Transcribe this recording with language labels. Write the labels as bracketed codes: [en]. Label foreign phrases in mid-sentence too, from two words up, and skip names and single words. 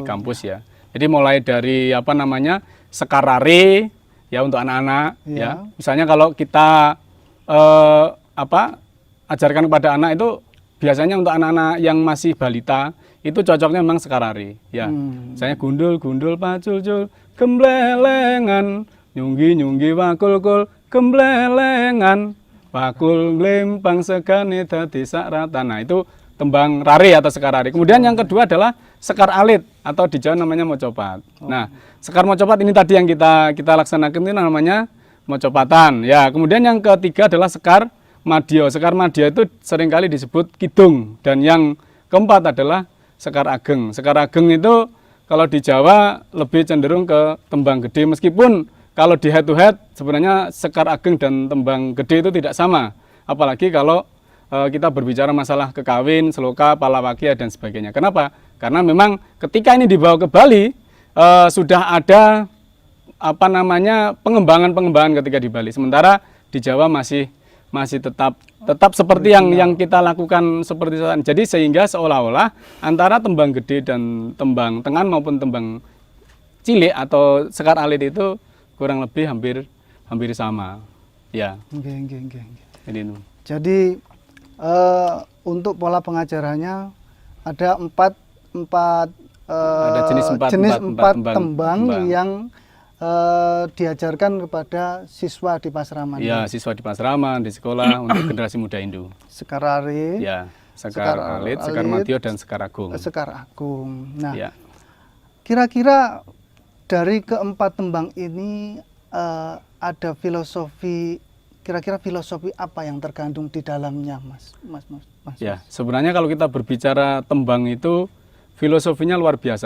[id] kampus ya. Jadi mulai dari apa namanya sekarare ya untuk anak-anak Iya. ya. Misalnya kalau kita ajarkan kepada anak itu biasanya untuk anak-anak yang masih balita itu cocoknya memang sekarare ya. [jv] Misalnya gundul pacul-cul gemblelengan nyunggi wakul-kul gemblelengan wakul glempang segane dadi sakratan. [id] Nah, itu tembang rare atau sekarare. Kemudian yang kedua adalah sekar alit atau di Jawa namanya mocopat. Nah, sekar mocopat ini tadi yang kita laksanakan ini namanya mocopatan. Ya, kemudian yang ketiga adalah sekar madya. Sekar madya itu seringkali disebut kidung dan yang keempat adalah sekar ageng. Sekar ageng itu kalau di Jawa lebih cenderung ke tembang gede meskipun kalau di [en] head to head [id] sebenarnya sekar ageng dan tembang gede itu tidak sama. Apalagi kalau kita berbicara masalah kekawin, seloka, palawakya dan sebagainya. Kenapa? Karena memang ketika ini dibawa ke Bali sudah ada pengembangan ketika di Bali. Sementara di Jawa masih tetap seperti yang kita lakukan seperti saat ini. Jadi sehingga seolah-olah antara tembang gede dan tembang tengan maupun tembang cilik atau sekar alit itu kurang lebih hampir sama. Ya. Nggih. Jadi untuk pola pengajarannya ada empat ada jenis empat tembang yang diajarkan kepada siswa di Pasraman. Ya, siswa di Pasraman, di sekolah untuk generasi muda Hindu. Sekarare, Ya, sekar alit, sekar madya dan sekar agung. Sekar agung. Nah, Ya. kira-kira dari keempat tembang ini ada filosofi, kira-kira filosofi apa yang terkandung di dalamnya, Mas? Ya, sebenarnya kalau kita berbicara tembang itu filosofinya luar biasa.